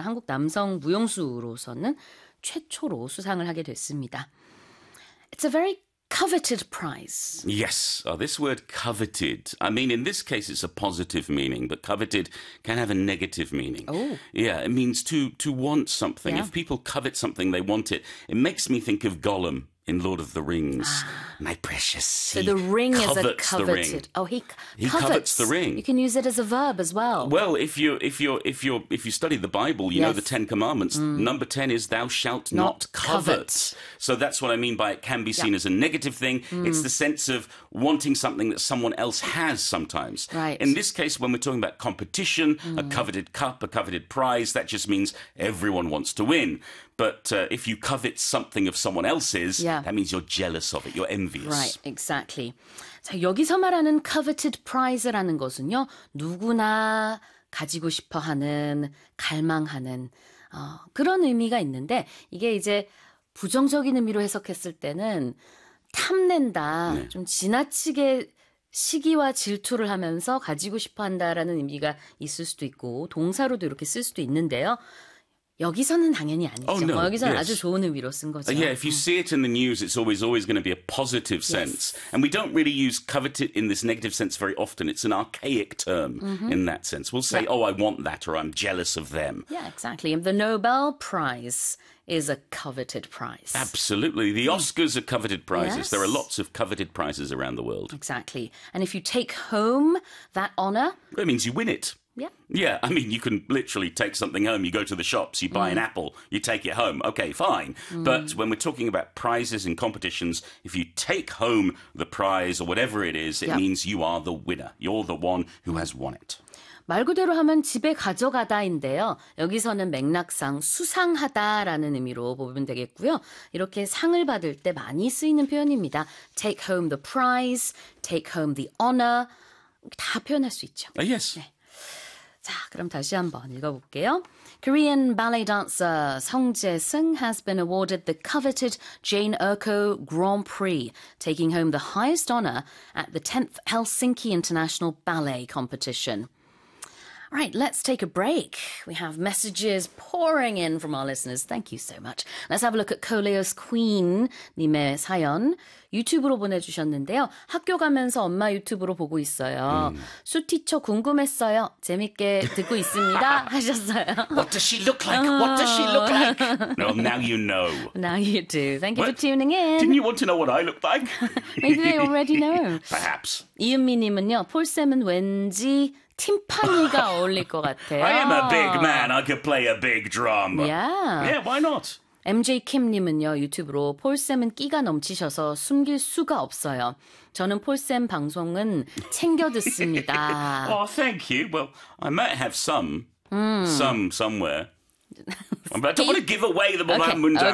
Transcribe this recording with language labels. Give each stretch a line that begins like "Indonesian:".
Korean: 한국 남성 무용수로서는 최초로 수상을 하게 됐습니다.
English: It's a very coveted prize. Yes. Oh, this word coveted, I mean, in this case, it's a positive meaning, but coveted can have a negative meaning. Oh. Yeah, it means to want something. Yeah. If people covet something, they want it. It makes me think of Gollum in Lord of the Rings. Ah. My precious. So the ring is a coveted. The ring. Oh, he covets the ring. You can use it as a verb as well. Well, if you study the Bible, you know the Ten Commandments. Mm. Number 10 is thou shalt not covet. So that's what I mean by it can be seen as a negative thing. Mm. It's the sense of wanting something that someone else has sometimes. Right. In this case, when we're talking about competition, a coveted cup, a coveted prize, that just means everyone wants to win. But if you covet something of someone else's, that means you're jealous of it, you're envious. Right, exactly.
Korean: 자, 여기서 말하는
English: coveted prize
Korean: 라는 것은요, 누구나 가지고 싶어하는, 갈망하는 그런 의미가 있는데 이게 이제 부정적인 의미로 해석했을 때는 탐낸다, 좀 지나치게 시기와 질투를 하면서 가지고 싶어한다라는 의미가 있을 수도 있고 동사로도 이렇게 쓸 수도 있는데요. 여기서는 당연히 아니죠.
English: Oh, no.
Korean: 뭐 여기서는
English: yes.
Korean: 아주 좋은 의미로 쓴 거죠.
English: Yeah, if you see it in the news, it's always going to be a positive sense. Yes. And we don't really use coveted in this negative sense very often. It's an archaic term in that sense. We'll say, oh, I want that, or I'm jealous of them. Yeah, exactly. And the Nobel Prize is a coveted prize. Absolutely. The Oscars are coveted prizes. Yes. There are lots of coveted prizes around the world. Exactly. And if you take home that honor, it means you win it. Yeah. Yeah, I mean, you can literally take something home. You go to the shops, you buy an apple, you take it home. Okay, fine. Mm. But when we're talking about prizes and competitions, if you take home the prize or whatever it is, it means you are the winner. You're the one who has won it.
Korean: 말 그대로 하면 집에 가져가다인데요. 여기서는 맥락상 수상하다라는 의미로 보면 되겠고요. 이렇게 상을 받을 때 많이 쓰이는 표현입니다.
English: Take home the prize, take home the honor.
Korean: 다 표현할 수 있죠.
English: Yes.
Korean: 네. 자, 그럼 다시 한번 읽어볼게요.
English: Korean ballet dancer Song Jae-sung has been awarded the coveted Jane Urko Grand Prix, taking home the highest honor at the 10th Helsinki International Ballet Competition. All right, let's take a break. We have messages pouring in from our listeners. Thank you so much. Let's have a look at Koleos Queen님의 사연.
Korean: 유튜브로 보내주셨는데요. 학교 가면서 엄마 유튜브로 보고 있어요. 수티처 궁금했어요. 재밌게 듣고 있습니다. 하셨어요.
English: What does she look like? What does she look like? Well, now you know. Now you do. Thank you for tuning in. Didn't you want to know what I look like? Maybe they already know. Perhaps.
Korean: 이은미님은요. 폴쌤은 왠지 팀파니가 어울릴 것 같아요.
English: I am a big man. I could play a big drum. Yeah. Yeah, why not?
Korean: MJ 킴님은요, 유튜브로 폴쌤은 끼가 넘치셔서 숨길 수가 없어요. 저는 폴쌤 방송은 챙겨 듣습니다.
English: Oh, thank you. Well, I might have some somewhere. But I don't want to give away the Mobile Mundane.